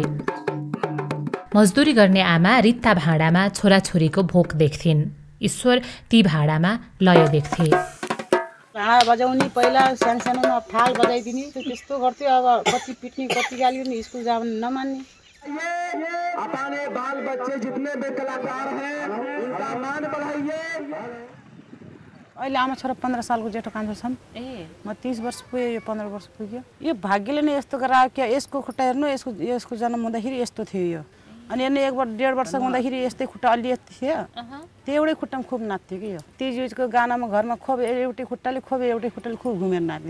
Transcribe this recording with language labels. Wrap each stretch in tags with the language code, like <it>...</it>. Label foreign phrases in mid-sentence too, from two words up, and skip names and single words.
<ne>मजदुरी गर्ने आमा रित्ता भाँडामा छोराछोरीको भोक देख्थिन्। ईश्वर ती भाँडामा लय देख्थे। भाँडा बजाउने पहिला सानसानोमा थाल बजाइदिने त्यस्तो गर्थ्यो। अब कति पिट्ने कति गाली गर्ने, स्कुल जान नमान्ने।</ne> <hi>अपने बाल बच्चे जितने भी कलाकार हैं उनका मान बढ़ाइए।</hi> <ne>अहिले आमा छोरा 15 सालको जेठो कान्छो छन्। म 30 वर्ष पुग्यो, यो 15 वर्ष पुग्यो। यो भाग्यले नै यस्तो गरायो कि यसको खुट्टा हेर्नु, यसको जन्म हुँदाखेरि यस्तो थियो यो। अनि हेर्नु 1.5 वर्ष हुँदाखेरि यस्तै खुट्टा अलि यति थियो। त्यो एउटै खुट्टामा खुब नाच्थ्यो कि यो। तिजको गानामा घरमा खोब एउटै खुट्टाले खुब घुमेर नाच्ने।</ne>